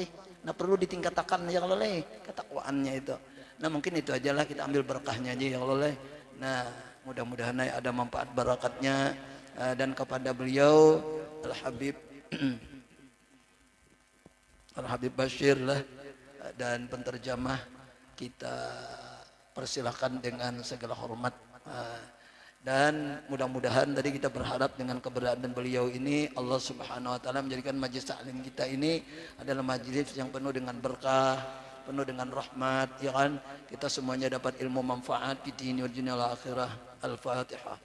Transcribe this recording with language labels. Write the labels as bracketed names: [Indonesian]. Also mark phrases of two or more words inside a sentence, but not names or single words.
[Indonesian] Nah, perlu ditingkatkan ya kalau leh ketakwaannya itu. Nah, mungkin itu aja lah, kita ambil berkahnya aja ya kalau leh. Nah, mudah-mudahan ada manfaat barakatnya, dan kepada beliau Al-Habib Bashir lah dan penterjemah kita persilahkan dengan segala hormat, dan mudah-mudahan tadi kita berharap dengan keberadaan beliau ini Allah [Arabic] سبحانه وتعالى [Indonesian] menjadikan majelis taklim kita ini adalah majelis yang penuh dengan berkah, penuh dengan rahmat, ya kan? Kita semuanya dapat ilmu manfaat di [Arabic] الدنيا والآخرة. [Indonesian] Al-Fatihah.